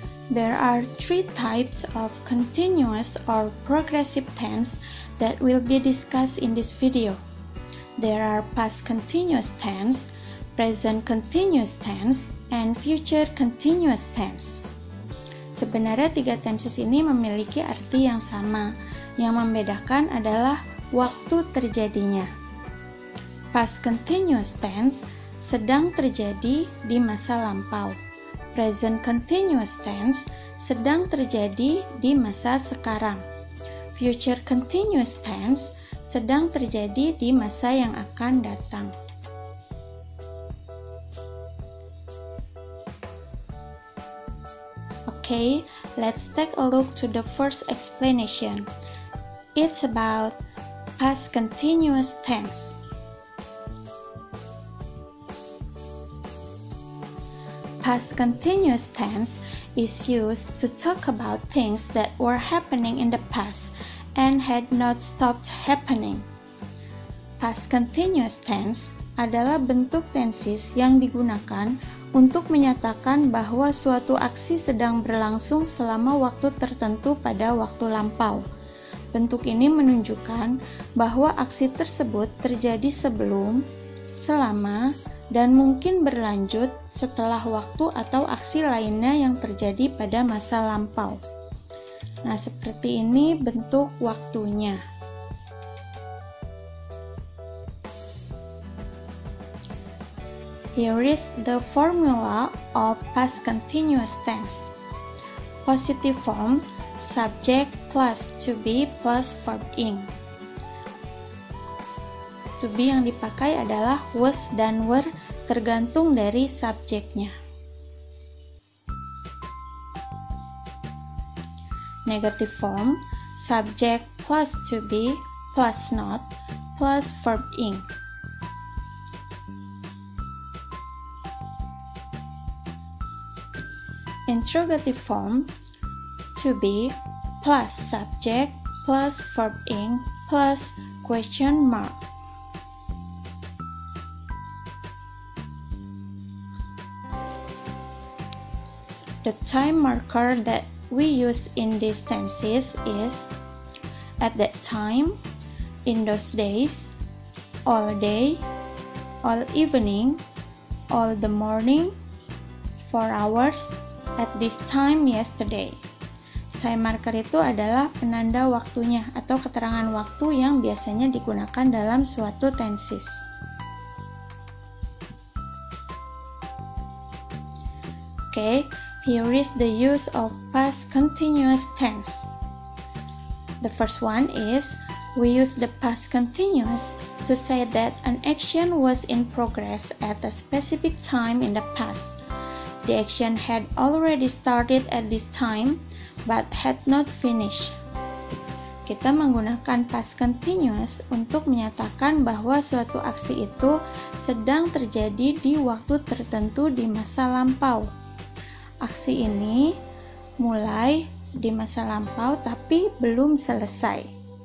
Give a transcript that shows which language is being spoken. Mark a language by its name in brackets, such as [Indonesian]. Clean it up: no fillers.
[English] There are three types of continuous or progressive tense that will be discussed in this video. There are past continuous tense, present continuous tense, and future continuous tense. [Indonesian] Sebenarnya tiga tenses ini memiliki arti yang sama. Yang membedakan adalah waktu terjadinya. Past continuous tense sedang terjadi di masa lampau. Present continuous tense sedang terjadi di masa sekarang. Future continuous tense sedang terjadi di masa yang akan datang. [English] Okay, let's take a look to the first explanation. It's about past continuous tense. Past continuous tense is used to talk about things that were happening in the past and had not stopped happening. [Indonesian] Past continuous tense adalah bentuk tenses yang digunakan untuk menyatakan bahwa suatu aksi sedang berlangsung selama waktu tertentu pada waktu lampau. Bentuk ini menunjukkan bahwa aksi tersebut terjadi sebelum, selama, dan mungkin berlanjut setelah waktu atau aksi lainnya yang terjadi pada masa lampau. Nah, seperti ini bentuk waktunya. [English] Here is the formula of past continuous tense. Positive form, subject plus to be plus verb ing. [Indonesian] To be yang dipakai adalah was dan were tergantung dari subjeknya. [English] Negative form, subject plus to be plus not plus verb ing. Interrogative form, to be plus subject plus verb ing plus question mark. The time marker that we use in these tenses is at that time, in those days, all day, all evening, all the morning, 4 hours, at this time yesterday. [Indonesian] Time marker itu adalah penanda waktunya atau keterangan waktu yang biasanya digunakan dalam suatu tenses. [English] Okay. Here is the use of past continuous tense. The first one is, we use the past continuous to say that an action was in progress at a specific time in the past. The action had already started at this time, but had not finished. [Indonesian] Kita menggunakan past continuous untuk menyatakan bahwa suatu aksi itu sedang terjadi di waktu tertentu di masa lampau. Aksi ini mulai di masa lampau tapi belum selesai.